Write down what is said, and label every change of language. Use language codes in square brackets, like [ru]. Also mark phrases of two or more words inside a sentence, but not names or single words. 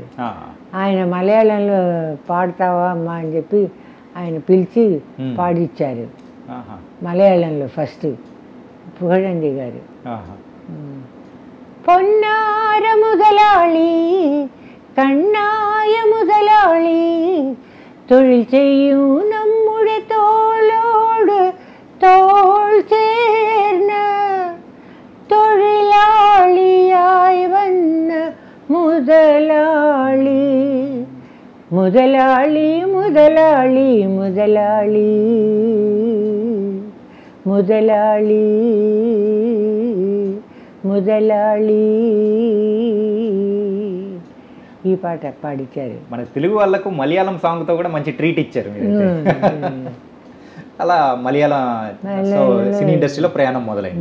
[te] ఆయన మలయాళంలో పాడతావా అమ్మా అని చెప్పి ఆయన పిలిచి పాడిచ్చారు మలయాళంలో ఫస్ట్ పుగడంది గారు. [ml] പൊന്നാര മുതലാളി కണ്ണായ മുതലാളി തൊഴിൽ ചെയ്യൂ നമ്മുടെ തോളോട് തോൾ ചേർന്ന തൊഴിലാളിയായി വന്ന മുതലാളി മുതലാളി മുതലാളി മുതലാളി മുതലാളി ముదలాళి [te] ఈ పాట పాడించారు. మన తెలుగు వాళ్ళకు మలయాళం సాంగ్తో కూడా మంచి ట్రీట్ ఇచ్చారు మీరు. అలా మలయాళం సినీ ఇండస్ట్రీలో ప్రయాణం మొదలైంది.